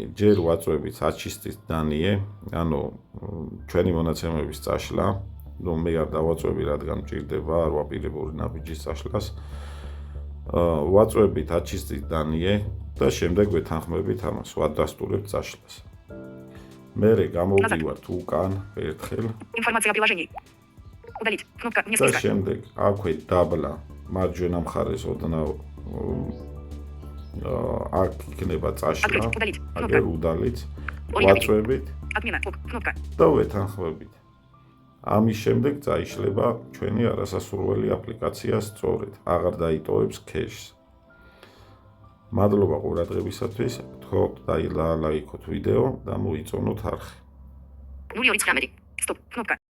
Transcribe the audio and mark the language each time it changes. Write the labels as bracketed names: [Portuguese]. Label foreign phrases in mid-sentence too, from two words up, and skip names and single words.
[Georgian] ჯერ ვაწვევით [Russian] очистить данные, [Georgian] ანუ ჩვენი მონაცემების წაშლა. ნუ მე არ დავაწვევი, რადგან მჭირდება, არ ვაპირებოდი ნაბიჯის წაშლას. ვაწვევით [Russian] очистить данные [Georgian] და შემდეგ ვეთანხმებით ამას, ვადასტურებთ წაშლას. მერე გამოვდივართ უკან ერთხელ. [Russian] Информация о приложении. Удалить. Кнопка не [Georgian] და შემდეგ აქვე დაბლა მარჯვენა მხარეს ოდნავ აქ იქნება წაშლა. აგერ удалить. ვაწვევით. [Russian] Отмена. Кнопка. [Georgian] და ვეთანხმებით. ამის შემდეგ წაიშლება ჩვენი არასასურველი აპლიკაცია სწორედ. აღარ დაიტოვებს ქეშს. მადლობა ყურადღებისათვის. გთხოვთ დაილაიქოთ ვიდეო და მოიწონოთ არხი. 0,9. [Russian] Стоп. Кнопка.